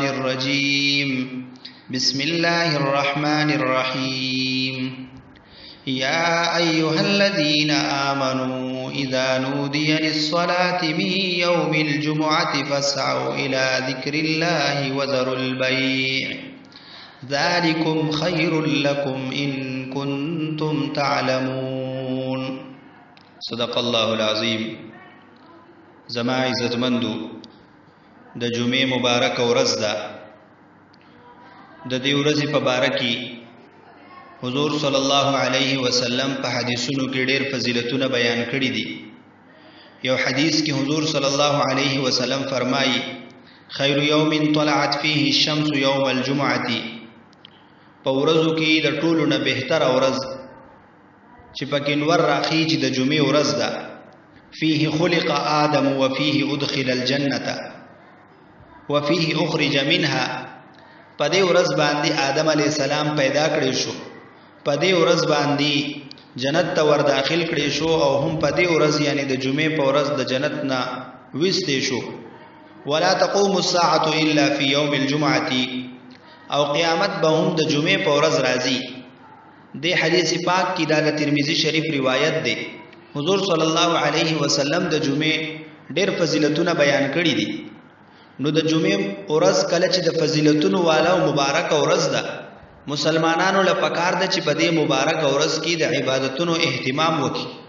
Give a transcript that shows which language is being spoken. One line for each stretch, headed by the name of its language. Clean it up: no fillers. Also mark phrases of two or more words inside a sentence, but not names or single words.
Arabic: الرجيم بسم الله الرحمن الرحيم يا أيها الذين آمنوا إذا نودي للصلاة من يوم الجمعة فاسعوا إلى ذكر الله وذروا البيع ذلكم خير لكم إن كنتم تعلمون صدق الله العظيم.
Pashto: زما عزتمندو د جمعې مبارک ورځ ده. د دې ورځې په باره کې حضور
Arabic: صلی الله علیه وسلم
Pashto: په حدیثونو کې ډېر فضیلتونه بیان کړي دي. یو حدیث کې حضور
Arabic: صلی الله علیه وسلم
Pashto: فرمایي
Arabic: خیر یوم طلعت فيه الشمس یوم الجمعة،
Pashto: په ورځو کې د ټولو نه بهتره ورځ چې پکې نور راخیږي د جمعې ورځ ده.
Arabic: فيه خلق آدم وفيه أدخل الجنة وفيه أخرج منها،
Pashto: په دې ورځ باندې آدم
Arabic: علیه السلام
Pashto: پیدا کړی شو، په دې ورځ باندې جنت ته ور داخل کړی شو، او هم په دې ورځ یعنی د جمعې په ورځ د جنت نه وستې شو.
Arabic: ولا تقوم الساعة إلا في يوم الجمعة،
Pashto: او قیامت به هم د جمعې په ورځ راځي. دې حدیث پاک کې د ترمذی شریف روایت دی. حضور
Arabic: صلی الله علیه وسلم
Pashto: د جمعې ډېر فضیلتونه بیان کړي دي. نو د جمعې ورځ کله چې د فضیلتونو والا او مبارک ورځ ده، مسلمانانو له پکار ده چې په دې مبارک ورځ کې د عبادتونو اهتمام وکړي.